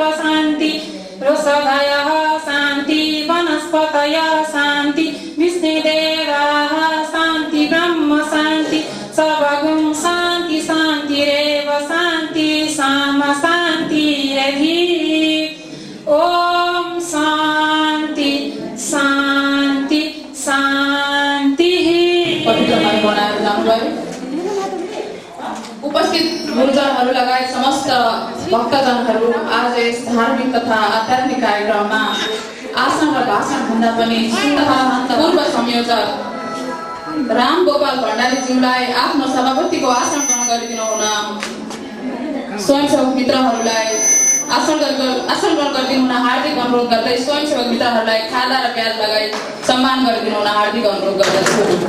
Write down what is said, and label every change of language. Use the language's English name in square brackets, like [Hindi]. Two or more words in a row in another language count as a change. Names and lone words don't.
[Sanskrit] शान्ति रोषधयः शान्ति वनस्पतयः शान्ति विष्णुदेवाः शान्ति ब्रह्म शान्ति सर्वगुं शान्ति शान्तिरेव शान्ति साम शान्तिरधि ॐ शान्ति शान्ति शान्तिः। [Nepali] उपस्थित गुरुजनहरू लगायत समस्त भक्तजनहरू आज यस धार्मिक तथा आध्यात्मिक कार्यक्रममा आसन र भाषण भन्दा पनि पूर्व संयोजक राम गोपाल भण्डारीज्यूलाई आफ्नो सभापतिको आसन ग्रहण गरिदिनु हुन स्वयंसेवक मित्रहरूलाई आसन ग्रहण गरिदिनु हुन हार्दिक अनुरोध गर्दै स्वयंसेवक मित्रहरूलाई खादा र प्याज लगाई सम्मान गरिदिनु हुन हार्दिक अनुरोध गर्दछु।